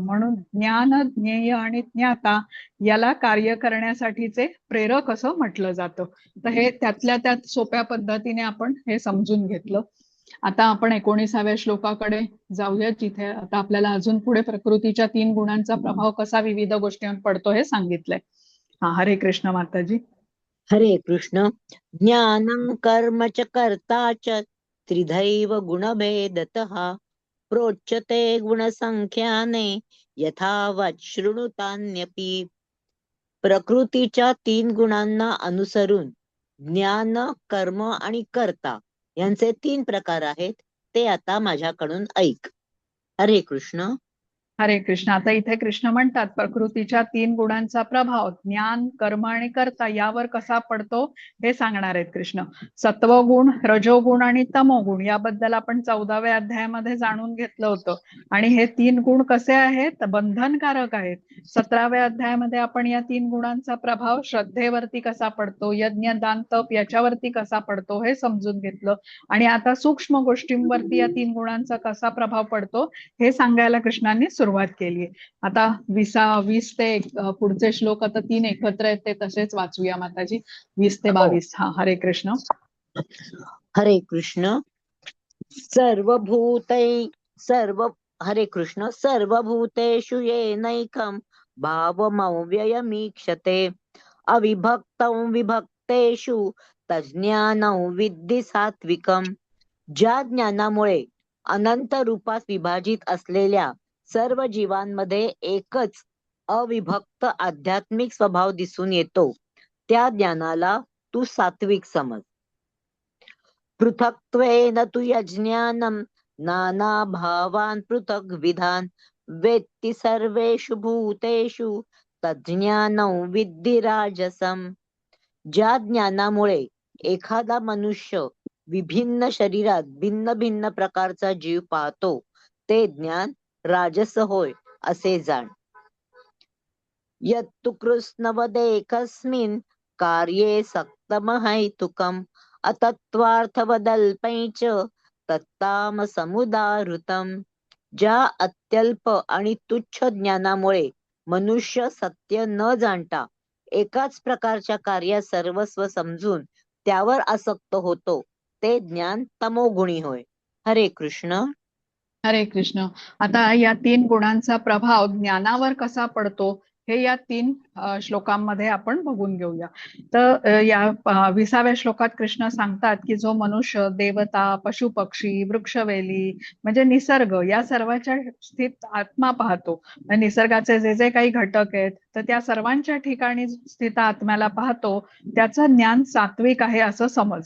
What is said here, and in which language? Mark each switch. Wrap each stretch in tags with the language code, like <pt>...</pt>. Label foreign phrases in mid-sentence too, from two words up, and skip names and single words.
<mr>म्हणून ज्ञान, ज्ञेय आणि ज्ञाता याला कार्य करण्यासाठीचे प्रेरक असं म्हटलं जातं. तर हे त्यातल्या त्यात सोप्या पद्धतीने आपण हे समजून घेतलं. आता आपण 19व्या श्लोकाकडे जाऊया, जिथे आता आपल्याला अजून पुढे प्रकृतीच्या 3 गुणांचा प्रभाव कसा विविध गोष्टींवर पडतो हे सांगितलंय. हा, हरे कृष्ण माताजी. हरे कृष्ण.</mr> <sa>ज्ञानं कर्म च कर्ता च त्रिधैव गुणभेदतः प्रोच्यते गुणसंख्याने यथावत् शृणुतान्यपि.</sa> <mr>प्रकृतीच्या 3 गुणांना अनुसरून ज्ञान, कर्म आणि कर्ता यांचे 3 प्रकार आहेत, ते आता माझ्याकडून ऐक. हरे कृष्ण. हरे कृष्ण. आता इथे कृष्ण म्हणतात प्रकृतीच्या 3 गुणांचा प्रभाव ज्ञान, कर्म आणि कर्ता यावर कसा पडतो हे सांगणार आहेत कृष्ण. सत्वगुण, रजोगुण आणि तमोगुण याबद्दल आपण 14व्या अध्यायामध्ये जाणून घेतलं होतं. आणि हे 3 गुण कसे आहेत? बंधनकारक आहेत. 17व्या अध्यायामध्ये आपण या 3 गुणांचा प्रभाव श्रद्धेवरती कसा पडतो, यज्ञ, दान, तप याच्यावरती कसा पडतो हे समजून घेतलं. आणि आता सूक्ष्म गोष्टींवरती या 3 गुणांचा कसा प्रभाव पडतो हे सांगायला कृष्णांनी सुरुवात केली. आता 20 ते पुढचे श्लोक आता 3 एकत्र आहेत, ते तसेच वाचूया माताजी. 20 ते 22. हा, हरे कृष्ण. हरे कृष्ण.</mr> <sa>सर्वभूतै सर्व हरे कृष्ण. सर्वभूतेषु येनैकं भावमव्ययमीक्षते अविभक्तं विभक्तेषु तज्ज्ञानं विद्धि सात्विकम्.</sa> <mr>ज्या ज्ञानामुळे अनंत रूपात विभाजित असलेल्या सर्व जीवांमध्ये एकच अविभक्त आध्यात्मिक स्वभाव दिसून येतो, त्या ज्ञानाला तू सात्विक समज.</mr> <sa>पृथक्त्वेन तु यज्ञानं नानाभावान् पृथग्विधान् वेत्ति सर्वेषु भूतेषु तज्ज्ञानं विद्धि राजसम्.</sa> <mr>ज्या ज्ञानामुळे एखादा मनुष्य विभिन्न शरीरात भिन्न भिन्न प्रकारचा जीव पाहतो, ते ज्ञान राजस होय असे जाण.</mr> <sa>यत्तु कृष्णवदेकस्मिन् कार्ये सक्तमहैतुकम् अतत्वार्थवदल्पैच तत्तामसमुदाहृतम्.</sa> <mr>ज्या अत्यल्प आणि तुच्छ ज्ञानामुळे मनुष्य सत्य न जाणता एकाच प्रकारच्या कार्यात सर्वस्व समजून त्यावर आसक्त होतो, ते ज्ञान तमोगुणी होय. हरे कृष्ण. हरे कृष्ण. आता या 3 गुणांचा प्रभाव ज्ञानावर कसा पडतो हे या 3 श्लोकांमध्ये आपण बघून घेऊया. तर या 20व्या श्लोकात कृष्ण सांगतात की जो मनुष्य देवता, पशुपक्षी, वृक्षवेली म्हणजे निसर्ग या सर्वाच्या स्थित आत्मा पाहतो, निसर्गाचे जे जे काही घटक आहेत तर त्या सर्वांच्या ठिकाणी स्थित आत्म्याला पाहतो, त्याचं ज्ञान सात्विक आहे असं समज.</mr>